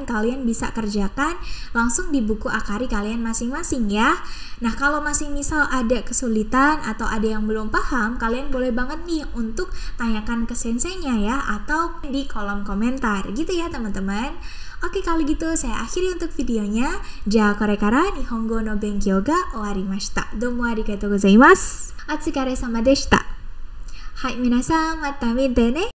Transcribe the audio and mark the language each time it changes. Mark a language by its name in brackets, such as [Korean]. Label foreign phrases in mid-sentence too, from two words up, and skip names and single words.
[Indonesian] Kalian bisa kerjakan langsung di buku akari kalian masing-masing ya. Nah kalau masih misal ada kesulitan atau ada yang belum paham, kalian boleh banget nih untuk tanyakan ke senseinya ya, atau di kolom komentar gitu ya teman-teman. Oke kalau gitu saya akhiri untuk videonya. [Japanese] じゃ、これから日本語の勉強が終わりました. どうもありがとうございます. お疲れ様でした。はい、皆さんまた見てね。